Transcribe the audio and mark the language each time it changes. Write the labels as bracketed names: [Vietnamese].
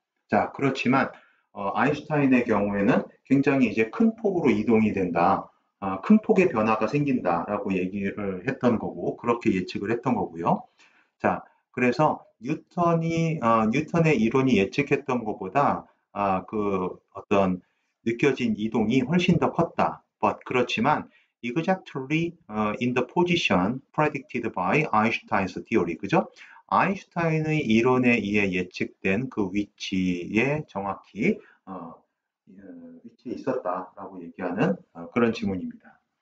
[Korean] 자, 그렇지만 아인슈타인의 경우에는 굉장히 이제 큰 폭으로 이동이 된다. 큰 폭의 변화가 생긴다라고 얘기를 했던 거고, 그렇게 예측을 했던 거고요. 자, 그래서 뉴턴의 이론이 예측했던 것보다 그 어떤 느껴진 이동이 훨씬 더 컸다. [English] But [Korean] 그렇지만 [English] exactly in the position predicted by Einstein's theory. [Korean] 그죠? 아인슈타인의 이론에 의해 예측된 그 위치에 정확히 위치에 있었다라고 얘기하는 그런 지문입니다.